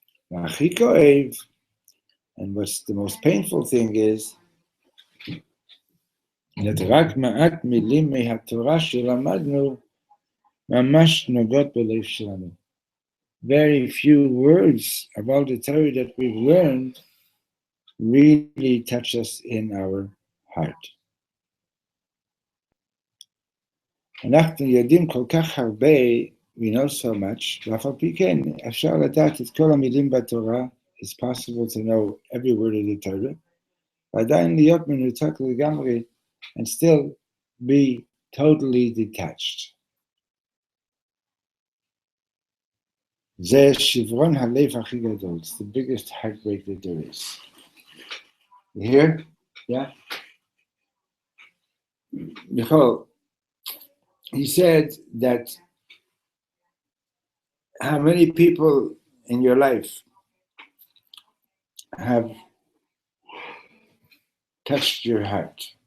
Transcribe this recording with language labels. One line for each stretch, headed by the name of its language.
Hebrew: והכי כואב,
English: and what's the most painful thing is that
Hebrew: רק מעט מילים מהתורה שלמדנו ממש נוגעות בלב שלנו.
English: Very few words of all the Torah that we've learned really touch us in our heart.
Hebrew: אנחנו יודעים כל כך הרבה,
English: we know so much,
Hebrew: ואף על פי כן, אפשר לדעת את כל המילים בתורה,
English: it's possible to know every word of the Torah,
Hebrew: ועדיין להיות מנותק לגמרי,
English: and still be totally detached.
Hebrew: זה שברון הלב הכי גדול,
English: it's the biggest heartbreak that there is. You hear? Yeah? Michal, he said that how many people in your life have touched your heart?